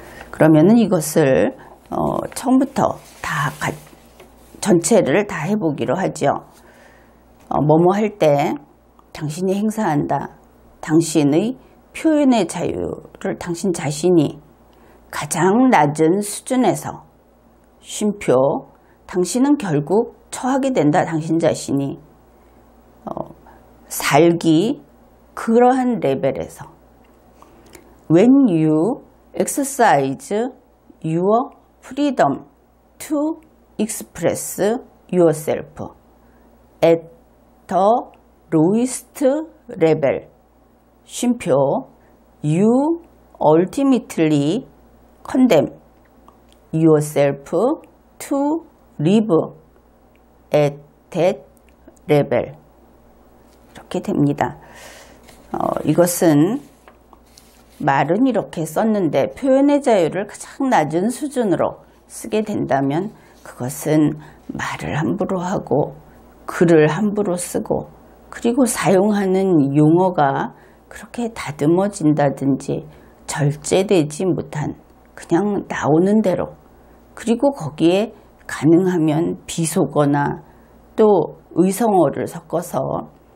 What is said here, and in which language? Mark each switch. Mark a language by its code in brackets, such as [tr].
[ko] 그러면은 이것을 처음부터 전체를 다 해보기로 하죠. 뭐뭐 할 때 당신이 행사한다. 당신의 표현의 자유를 당신 자신이 가장 낮은 수준에서 쉼표 당신은 결국 처하게 된다. 당신 자신이 살기 그러한 레벨에서 [en] When you exercise your freedom to express yourself at the lowest level [ko] 쉼표 [en] You ultimately condemn yourself to live at that level [ko] 이렇게 됩니다. 이것은 말은 이렇게 썼는데 표현의 자유를 가장 낮은 수준으로 쓰게 된다면 그것은 말을 함부로 하고 글을 함부로 쓰고 그리고 사용하는 용어가 그렇게 다듬어진다든지 절제되지 못한 그냥 나오는 대로 그리고 거기에 가능하면 비속어나 또 의성어를 섞어서